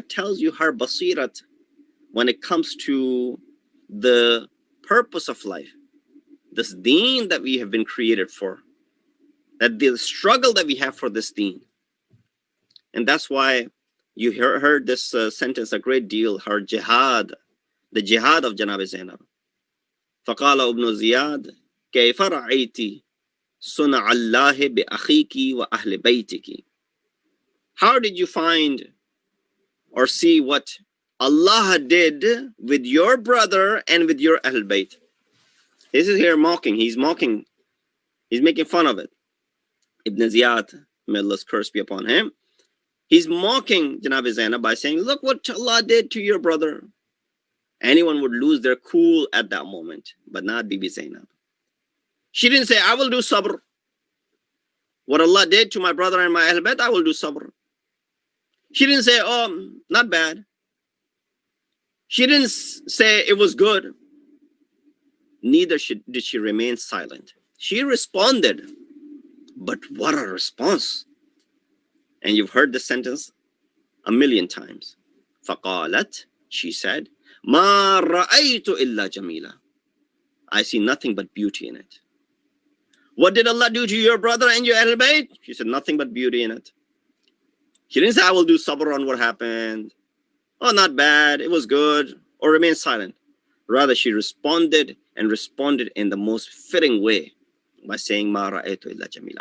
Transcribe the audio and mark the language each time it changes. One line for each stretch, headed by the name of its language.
English: That tells you her basirat when it comes to the purpose of life, this deen that we have been created for, that the struggle that we have for this deen. And that's why you heard this sentence a great deal, her jihad, the jihad of Janab Zainab.
Arabic: فقال ابن زياد كيف رأيتِ صنع الله بأخيك وأهل بيتك.
English: How did you find or see what Allah did with your brother and with your Ahl Bayt? This is here mocking. He's mocking. He's making fun of it. Ibn Ziyad, may Allah's curse be upon him. He's mocking Janab Zainab by saying, look what Allah did to your brother. Anyone would lose their cool at that moment, but not Bibi Zainab. She didn't say, I will do sabr. What Allah did to my brother and my Ahl Bayt, I will do sabr. She didn't say, oh, not bad. She didn't say it was good. Neither did she remain silent. She responded. But what a response. And you've heard this sentence a million times.
Arabic: فقالت,
English: she said,
Arabic: ما رأيت إلا جميلة.
English: I see nothing but beauty in it. What did Allah do to your brother and your Ahl Bayt? She said, nothing but beauty in it. She didn't say, I will do sabr on what happened. Oh, not bad. It was good. Or remain silent. Rather, she responded and responded in the most fitting way by saying,
Arabic: Ma ra'aytu illa jamila.